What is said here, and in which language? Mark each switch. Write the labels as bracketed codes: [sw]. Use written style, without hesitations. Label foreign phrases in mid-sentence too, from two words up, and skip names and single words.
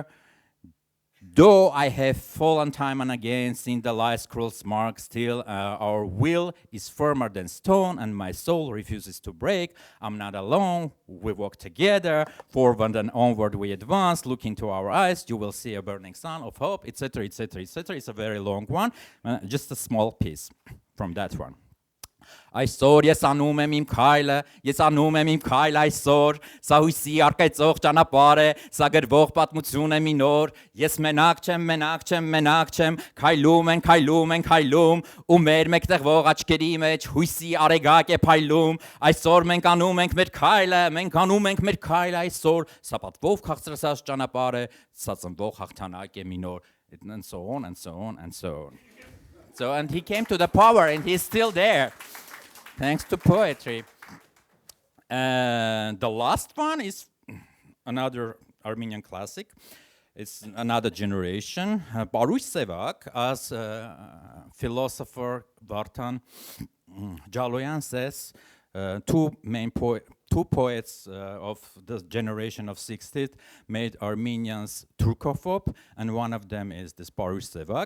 [en] Though I have fallen time and again, seen the life's cruel mark, still our will is firmer than stone, and my soul refuses to break. I'm not alone. We walk together. Forward and onward we advance. Look into our eyes. You will see a burning sun of hope," etc., etc., etc. It's a very long one. Just a small piece from that one. [hy] Այսօր ես անում եմ իմ քայլը, ես անում եմ իմ քայլը այսօր, սա հույսի արկայծող ճանապարհ է, սա գրվող պատմություն է մի նոր, ես մենակ չեմ, մենակ չեմ, մենակ չեմ, քայլում ենք, քայլում ենք, քայլում, ու մեր մեկտեղվող աչքերի մեջ հույսի արեգակ է փայլում, այսօր մենք անում ենք մեր քայլը, մենք անում ենք մեր քայլը այսօր, սա պատվով քաղցրացած ճանապարհ է, սա ծնվող հաղթանակ է մի նոր, [en] and so on and so on and so on. So, and he came to the power, and he's still there, thanks to poetry. And the last one is another Armenian classic. It's another generation. Baruch Sevak, as philosopher Vartan Jaloyan says, two poets of the generation of 60s made Armenians Turkophobe, and one of them is this Baruch Sevak.